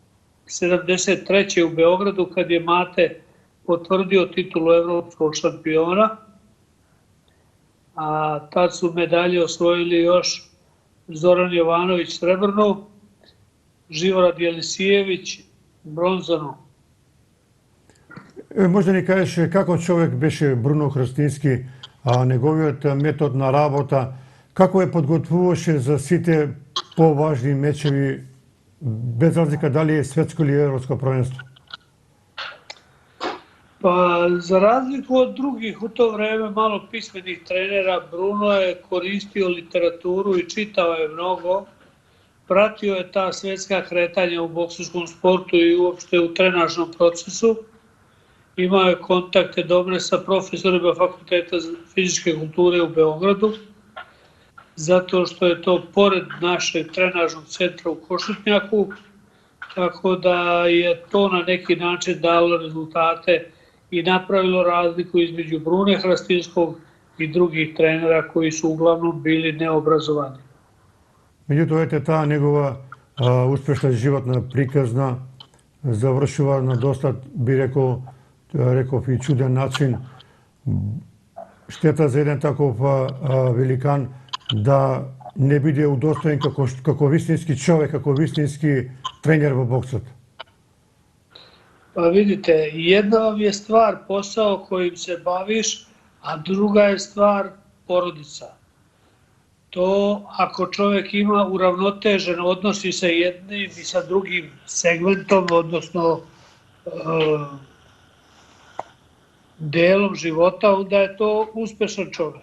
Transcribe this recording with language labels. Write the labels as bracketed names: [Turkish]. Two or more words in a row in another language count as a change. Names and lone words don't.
[Serbian] u Beogradu kad je Mate potvrdio titulu evropskog šampiona, a tad su medalje osvojili još Zoran Jovanović srebrnu, Živorad Jelisijević bronzanu. [Macedonian] Може да ни кажеш како човек беше Бруно Хрстински, неговиот метод на работа, како ја подготвуваше за сите поважни мечеви, без разлика дали е светско или европско првенство? [Serbian] Pa, za razliku od drugih u to vreme malo pismenih trenera, Bruno je koristio literaturu i čitao je mnogo. Pratio je ta svetska kretanja u bokserskom sportu i uopšte u trenažnom procesu. Imao je kontakte dobre sa profesorima Fakulteta fizičke kulture u Beogradu, zato što je to pored našeg trenažnog centra u Košutnjaku, tako da je to na neki način dalo rezultate i napravilo razliku između Brune Hrastinskog i drugih trenera koji su uglavnom bili neobrazovani. [Macedonian] Меѓутоа, ете, таа негова успешна животна приказна завршува на доста, би реков и чуден начин. Штета за еден таков великан да не биде удостоен како вистински човек, како вистински тренер во боксот. [Serbian] Pa vidite, jedna vam je stvar posao kojim se baviš, a druga je stvar porodica. To ako čovjek ima uravnotežen odnos i sa jednim i sa drugim segmentom, odnosno delom života, onda je to uspešan čovjek.